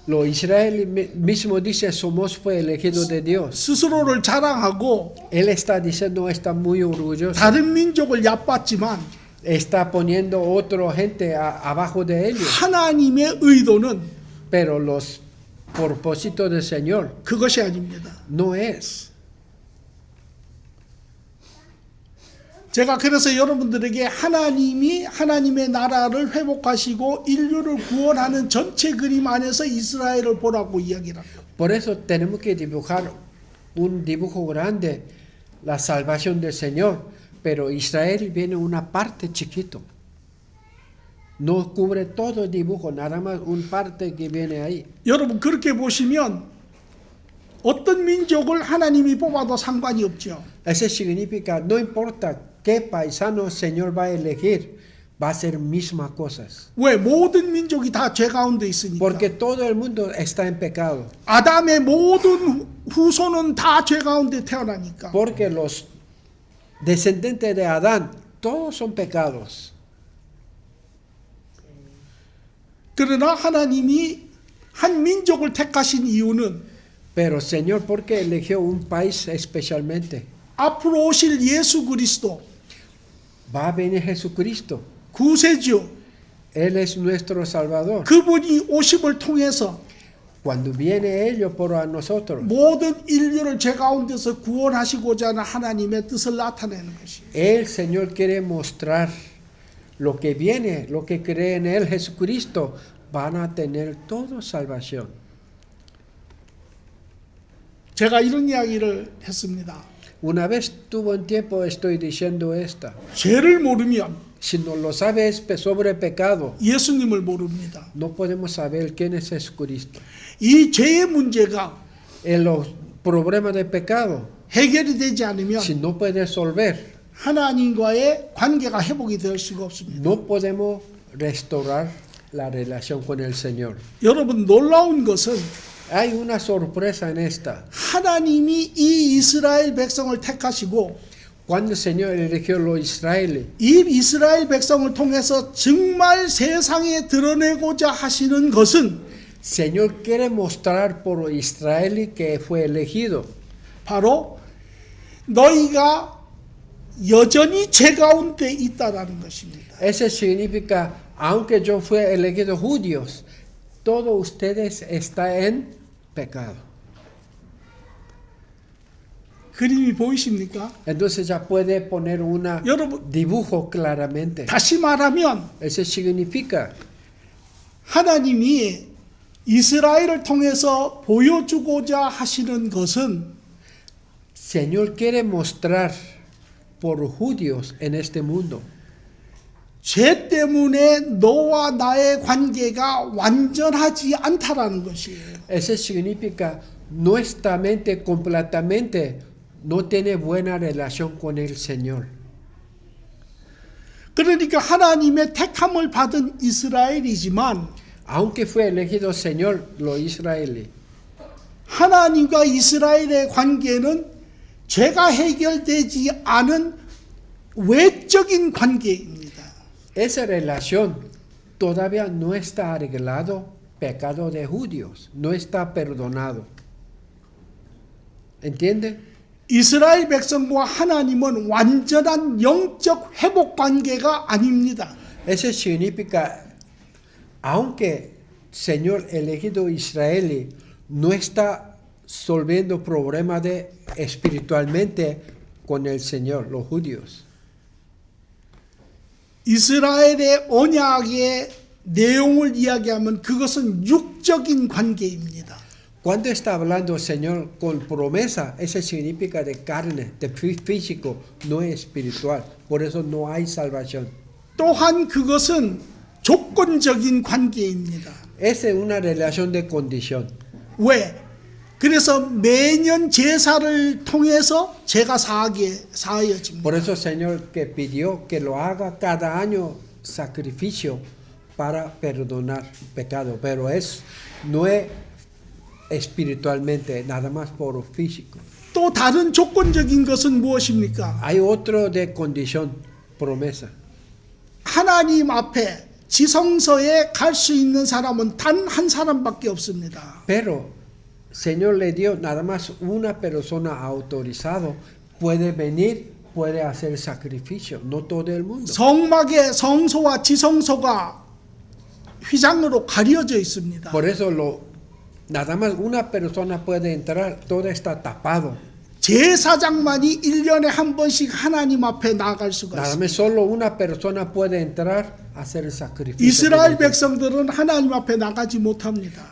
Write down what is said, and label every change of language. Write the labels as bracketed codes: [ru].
[es] lo Israel mismo dice, somos fue elegido de Dios. [ko] 스스로를 자랑하고 [es] Él está diciendo, está muy orgulloso. [ko] 다른 민족을 얕봤지만 [es] Está poniendo otra gente abajo de ellos. [ko] 하나님의 의도는 [es] Pero los propósitos del Señor [ko] 그것이 아닙니다. [es] no es. [ko] 제가 그래서 여러분들에게 하나님이 하나님의 나라를 회복하시고 인류를 구원하는 전체 그림 안에서 이스라엘을 보라고 이야기를 합니다. [es] Por eso tenemos que dibujar un dibujo grande, la salvación del Señor. Pero Israel viene una parte chiquito. No cubre todo el dibujo, nada más una parte que viene ahí. [ko] 여러분 그렇게 보시면 어떤 민족을 하나님이 뽑아도 상관이 없죠. [es] Eso significa, no importa qué paisano el Señor va a elegir, va a ser mismas cosas. [ko] 왜? 모든 민족이 다 죄 가운데 있으니까. [es] Porque todo el mundo está en pecado. [ko] 아담의 모든 후손은 다 죄 가운데 태어나니까. [es] Porque los descendientes de Adán, todos son pecados. [ko] 그러나 하나님이 한 민족을 택하신 이유는 [es] Pero Señor, ¿por qué eligió un país especialmente? [ko] 앞으로 오실 예수 그리스도 [es] Va a venir Jesucristo. [ko] 구세주 [es] Él es nuestro Salvador. [ko] 그분이 오심을 통해서 [es] Cuando viene ellos por a nosotros, [ko] 모든 인류를 죄 가운데서 구원하시고자 하는 하나님의 뜻을 나타내는 것이에요. [es] el Señor quiere mostrar lo que viene, lo que cree en Él, Jesucristo, van a tener toda salvación. [ko] 제가 이런 이야기를 했습니다. [es] Una vez tuvo un tiempo, estoy diciendo esta. [ko] 죄를 모르면 [es] Si no lo sabes sobre pecado, [ko] 예수님을 모릅니다. [es] no podemos saber quién es Jesucristo. [ko] 이 죄의 문제가 [es] En los problemas de pecado, [ko] 해결이 되지 않으면 [es] si no puede resolver, [ko] 하나님과의 관계가 회복이 될 수가 없습니다. [es] no podemos restaurar la relación con el Señor. [ko] 여러분 놀라운 것은 [es] Hay una sorpresa en esta. [ko] 하나님이 이 이스라엘 백성을 택하시고 [es] Cuando el Señor eligió a los israelíes, [ko] 이 이스라엘 백성을 통해서 정말 세상에 드러내고자 하시는 것은 [es] Señor quiere mostrar por Israel que fue elegido. [ko] 바로 너희가 여전히 죄 가운데 있다라는 것입니다. [es] Eso significa, aunque yo fui elegido judíos, todos ustedes están en pecado. [ko] 그림이 보이십니까? [es] Entonces ya puede poner un [ko] 여러분 [es] dibujo claramente. [ko] 다시 말하면 [es] Eso significa, [ko] 하나님이 이스라엘을 통해서 보여주고자 하시는 것은 [es] Señor quiere mostrar por judíos en este mundo. [ko] 죄 때문에 너와 나의 관계가 완전하지 않다라는 것이에요. [es] Eso significa, nuestra mente completamente no tiene buena relación con el Señor. [ko] 그러니까 하나님의 택함을 받은 이스라엘이지만 [es] Aunque fue elegido Señor, los israelíes, [ko] 하나님과 이스라엘의 관계는 죄가 해결되지 않은 외적인 관계입니다. [es] esa relación todavía no está arreglado, pecado de judíos, no está perdonado. ¿Entiende? [ko] 이스라엘 백성과 하나님은 완전한 영적 회복 관계가 아닙니다. [es] Eso significa, aunque Señor elegido israelí no está solviendo problemas de espiritualmente con el Señor, los judíos. [ko] 이스라엘의 언약의 내용을 이야기하면 그것은 육적인 관계입니다. [es] Cuando está hablando el Señor con promesa, eso significa de carne, de físico, no es espiritual. Por eso no hay salvación. [ko] 또한 그것은 조건적인 관계입니다. [es] Esa es una relación de condición. [ko] 왜? 그래서 매년 제사를 통해서 죄가 사하여집니다. [es] Por eso el Señor que pidió que lo haga cada año sacrificio para perdonar pecado, pero no es espiritualmente, nada más por físico. [ko] 또 다른 조건적인 것은 무엇입니까? [es] Hay otro de condición, promesa. [ko] 하나님 앞에 지성소에 갈 수 있는 사람은 단 한 사람밖에 없습니다. [es] Pero Señor le dio nada más una persona autorizado, puede venir, puede hacer sacrificio, no todo el mundo. [ko] 성막의 성소와 지성소가 휘장으로 가려져 있습니다. [es] Por eso nada más una persona puede entrar, todo está tapado. [ko] 제사장만이 1년에 한 번씩 하나님 앞에 나아갈 수가 [es] Nada [ko] 있습니다. [es] más solo una persona puede entrar a hacer el sacrificio. [ko] 이스라엘 백성들은 하나님 앞에 나가지 못합니다.